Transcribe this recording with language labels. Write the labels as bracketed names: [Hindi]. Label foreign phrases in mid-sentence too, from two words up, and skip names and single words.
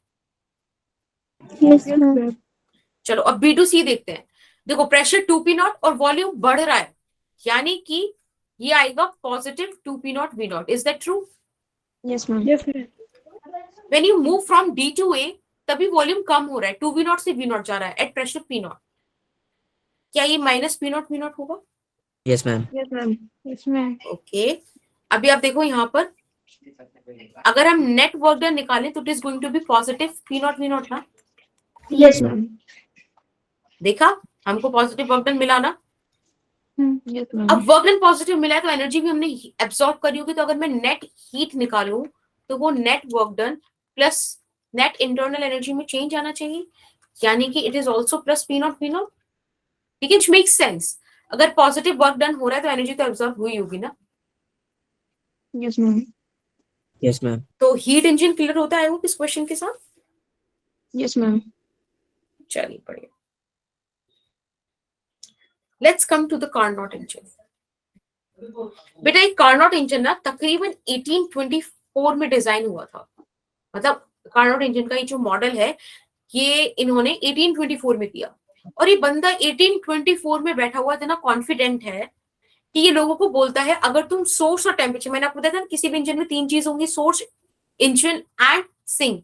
[English] Yes, ma'am. [Hindi] चलो अब [English] B to C [Hindi] देखते हैं। देखो [English] pressure 2P nought [Hindi] और वॉल्यूम बढ़ रहा है, यानी कि ये आएगा [English] positive 2P nought V nought. is that true? Yes, ma'am. Yes, ma'am. when you move from D to A [Hindi] तभी वॉल्यूम कम हो रहा है, [English] 2V nought [Hindi] से [English] V nought [Hindi] जा रहा है [English] at pressure P nought. [Hindi] क्या ये [English] minus P nought V nought [Hindi] होगा? [English] Yes, ma'am. Yes, ma'am. Yes, ma'am. [Hindi] ओके, अभी आप देखो यहाँ पर अगर हम [English] net work done [Hindi] निकालें तो [English] it is going to be positive P nought V nought [Hindi] ना? [English] Yes, ma'am. [Hindi] देखा हमको [English] positive work done [Hindi] मिला ना? [English] Yes, ma'am. [Hindi] अब [English] work done positive [Hindi] मिला है तो एनर्जी भी हमने एब्सॉर्ब करी होगी, तो अगर मैं [English] net heat [Hindi] निकालूं तो वो [English] net work done plus net internal energy [Hindi] में चेंज आना चाहिए, यानी कि [English] it is also plus P nought V nought. [Hindi] ठीक है, [English] it makes sense. [Hindi] अगर [English] positive work done [Hindi] हो रहा है तो एनर्जी तो एब्सॉर्ब हुई होगी ना? [English] Yes, ma'am. Yes, ma'am. [Hindi] तो [English] heat engine [Hindi] क्लियर होता है वो इस क्वेश्चन के साथ? [English] Yes, ma'am. [Hindi] चलिए बढ़िया। [English] let's come to the Carnot engine. [Hindi] बेटा एक [English] Carnot engine [Hindi] ना तकरीबन 1824 में डिजाइन हुआ था, मतलब [English] Carnot engine [Hindi] का ये जो मॉडल है ये इन्होंने 1824 में किया, और ये बंदा 1824 में बैठा हुआ इतना कॉन्फिडेंट है कि ये लोगों को बोलता है अगर तुम सोर्स और टेम्परेचर, मैंने आपको बताया था किसी भी इंजन में 3 चीज होंगी, [English] source, engine and sink.